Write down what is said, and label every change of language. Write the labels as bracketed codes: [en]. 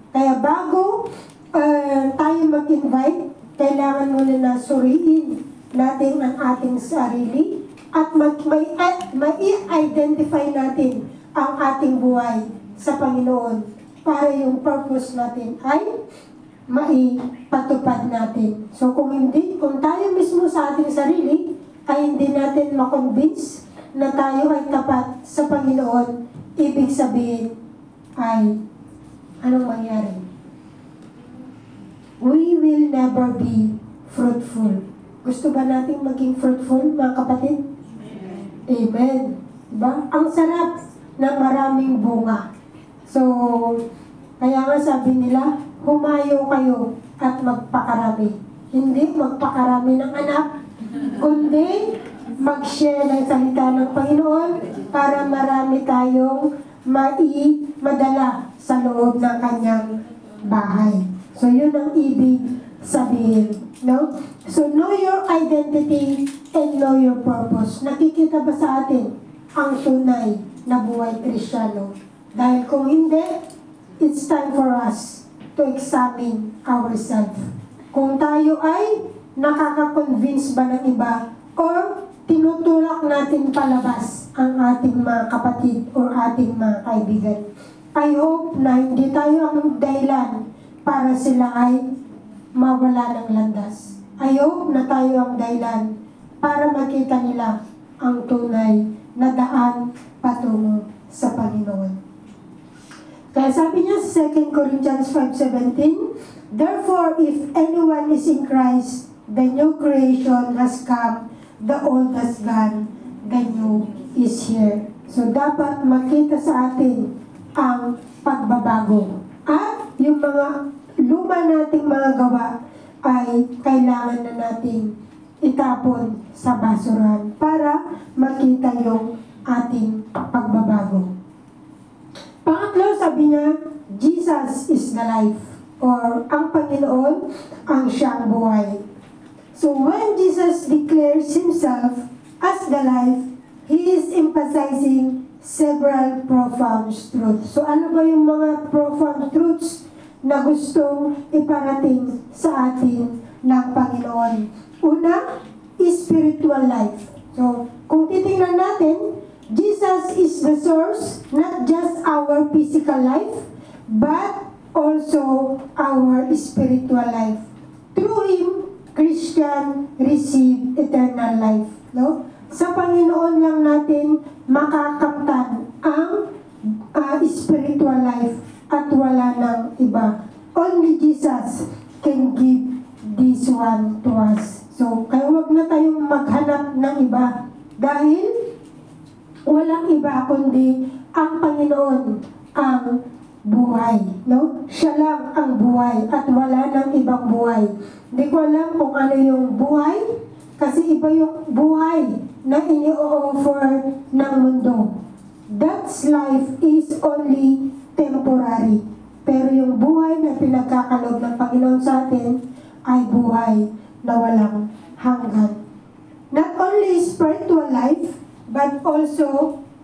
[tl] Kaya bago tayo mag-invite, kailangan muna na suriin natin ang ating sarili at mai-identify natin ang ating buhay sa Panginoon para yung purpose natin ay maipatupad natin. So kung tayo mismo sa ating sarili ay hindi natin makonvince na tayo ay tapat sa Panginoon, ibig sabihin ay anong mangyari? [en] We will never be fruitful. [tl] Gusto ba natin maging fruitful, mga kapatid? Amen. Diba? Ang sarap ng maraming bunga. So, kaya nga sabi nila, humayo kayo at magpakarami. Hindi magpakarami ng anak, kundi mag-share ng salita ng Panginoon para marami tayong madala sa loob ng kanyang bahay. So, yun ang ibig sabihin. No? [en] So, know your identity and know your purpose. [tl] Nakikita ba sa atin ang tunay na buhay Kristiyano? Dahil kung hindi, [en] it's time for us to examine ourselves. [tl] Kung tayo ay nakaka-convince ba ng iba or tinutulak natin palabas ang ating mga kapatid o ating mga kaibigan. [en] I hope [tl] na hindi tayo ang dahilan para sila ay mawala ng landas. [en] I hope [tl] na tayo ang dahilan para makita nila ang tunay na daan patungo sa Panginoon. Kaya sabi niya sa [en] 2 Corinthians 5:17, therefore, if anyone is in Christ, the new creation has come, the old has gone, the new is here. [tl] So, dapat makita sa atin ang pagbabago. At yung mga luma nating mga gawa ay kailangan na nating itapon sa basurahan para makita yung ating pagbabago. Pangatlo, sabi niya, [en] Jesus is the life, [tl] or ang Panginoon ang siyang buhay. [en] So when Jesus declares himself as the life, he is emphasizing several profound truths. [tl] So ano ba yung mga profound truths na gustong iparating sa atin ng Panginoon? Una, [en] spiritual life. [tl] So kung titingnan natin, [en] Jesus is the source, not just our physical life, but also our spiritual life. Through Him, Christian receive eternal life. No? [tl] Sa Panginoon lang natin makakamtan ang spiritual life at wala ng iba. [en] Only Jesus can give this one to us. [tl] So, kaya wag na tayong maghanap ng iba dahil walang iba kundi ang Panginoon ang buhay. No? Siya lang ang buhay at wala nang ibang buhay. Hindi ko alam kung ano yung buhay kasi iba yung buhay na ini-offer ng mundo. [en] That's life is only temporary. [tl] Pero yung buhay na pinagkakaloob ng Panginoon sa atin ay buhay na walang hanggan. [en] Not only spiritual life, but also